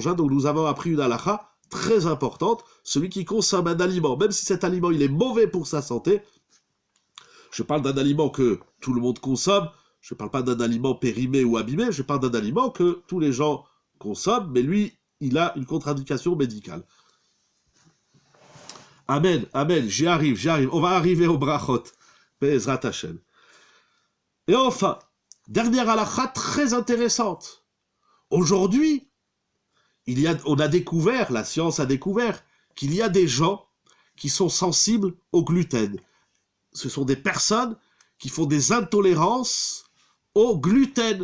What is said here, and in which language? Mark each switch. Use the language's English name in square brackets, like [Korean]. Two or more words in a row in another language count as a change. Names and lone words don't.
[French] Donc nous avons appris une halakha très importante. Celui qui consomme un aliment, même si cet aliment il est mauvais pour sa santé, je parle d'un aliment que tout le monde consomme, je ne parle pas d'un aliment périmé ou abîmé, je parle d'un aliment que tous les gens consomment, mais lui, il a une contre-indication médicale. Amen, amen, j'y arrive. On va arriver au brachot. [Hebrew] בעזרת השם. [French] Et enfin, dernière halakha très intéressante. Aujourd'hui, on a découvert, la science a découvert, qu'il y a des gens qui sont sensibles au gluten. Ce sont des personnes qui font des intolérances au gluten.